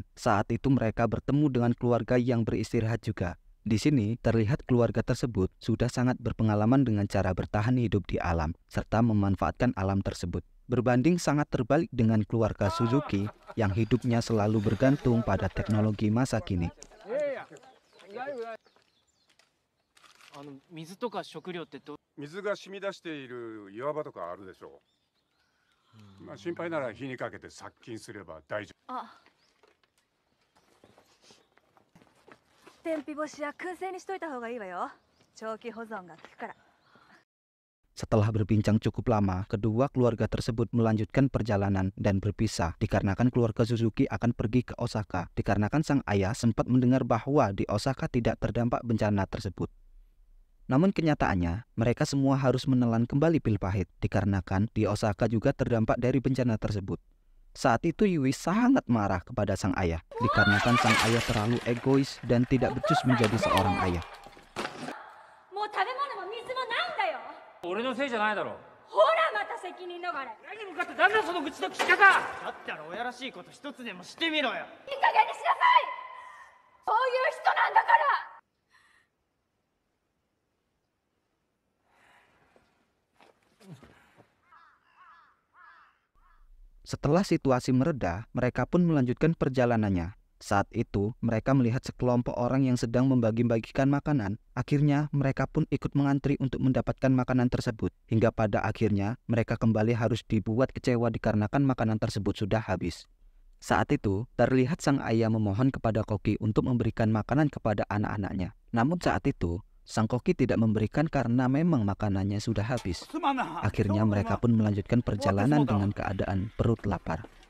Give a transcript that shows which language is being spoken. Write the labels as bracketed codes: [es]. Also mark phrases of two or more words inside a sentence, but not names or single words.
[id] Saat itu mereka bertemu dengan keluarga yang beristirahat juga. Di sini terlihat keluarga tersebut sudah sangat berpengalaman dengan cara bertahan hidup di alam, serta memanfaatkan alam tersebut. Berbanding sangat terbalik dengan keluarga Suzuki yang hidupnya selalu bergantung pada teknologi masa kini. [ja] 水とか食料って水が染み出している岩場とかあるでしょう。まあ心配なら火にかけて殺菌すれば大丈夫。あ、天日干しや燻製にしといた方がいいわよ。長期保存が効くから。 [id] Setelah berbincang cukup lama, kedua keluarga tersebut melanjutkan perjalanan dan berpisah dikarenakan keluarga Suzuki akan pergi ke Osaka dikarenakan sang ayah sempat mendengar bahwa di Osaka tidak terdampak bencana tersebut. Namun kenyataannya, mereka semua harus menelan kembali pil pahit dikarenakan di Osaka juga terdampak dari bencana tersebut. Saat itu Yui sangat marah kepada sang ayah dikarenakan sang ayah terlalu egois dan tidak becus menjadi seorang ayah. [ja] もう食べ物も水もないんだよ。俺のせいじゃないだろ。ほらまた責任逃れ。何に向かってなんだその愚痴の聞き方。だったら親らしいこと一つでもしてみろよ。いい加減にしなさい。そういう人なんだから。 [id] Setelah situasi mereda, mereka pun melanjutkan perjalanannya. Saat itu, mereka melihat sekelompok orang yang sedang membagi-bagikan makanan. Akhirnya, mereka pun ikut mengantri untuk mendapatkan makanan tersebut. Hingga pada akhirnya, mereka kembali harus dibuat kecewa dikarenakan makanan tersebut sudah habis. Saat itu, terlihat sang ayah memohon kepada Koki untuk memberikan makanan kepada anak-anaknya. Namun saat itu, sang Koki tidak memberikan karena memang makanannya sudah habis. Akhirnya mereka pun melanjutkan perjalanan dengan keadaan perut lapar.